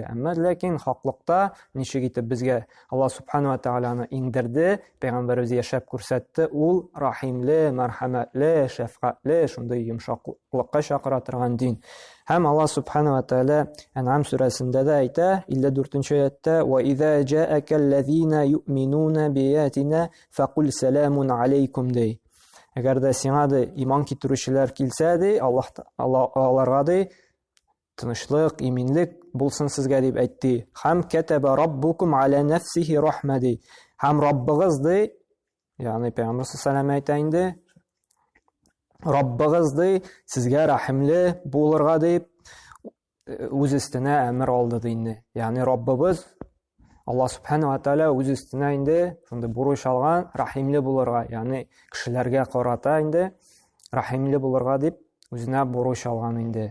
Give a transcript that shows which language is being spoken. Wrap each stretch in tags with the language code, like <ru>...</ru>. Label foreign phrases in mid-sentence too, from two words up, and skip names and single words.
<tt>Әмма ләкин хаклыкта ничек итеп безгә Аллаһ Субханаһу ва Тәгаләне иңдерде, пәйгамбәрбез яшәп күрсәтте, ул рахимле, мәрхәмәтле, шәфкатьле, шундый йомшаклыкка чакыра торган дин. Һәм Аллаһ Субханаһу ва Тәгалә Ан'ам сүрәсендә дә әйтә, 54-нче аятта:</tt> <ar>"وإذا جاءك الذين يؤمنون بآياتنا فقل سلام عليكم" ди.</ar> <tt>Әгәр дә сиңа иман китерүчеләр килсә ди, аларга ди тынычлык, иминлек булсын сезгә дип әйтте.</tt> <ar>Һәм كتب ربكم على نفسه الرحمة ди.</ar> <tt>Һәм Раббыгыз ди, ягъни Пәйгамбәр саллаллаһу әйтә инде, Раббыгыз ди сезгә рахимле булырга дип үз өстенә әмер алды ди инде. Ягъни Раббыбыз Аллаһ Субханаһу ва Тәгалә үз өстенә инде шундый бурыч алган, рахимле булырга, ягъни кешеләргә карата инде рахимле булырга дип үзенә бурыч алган инде.</tt>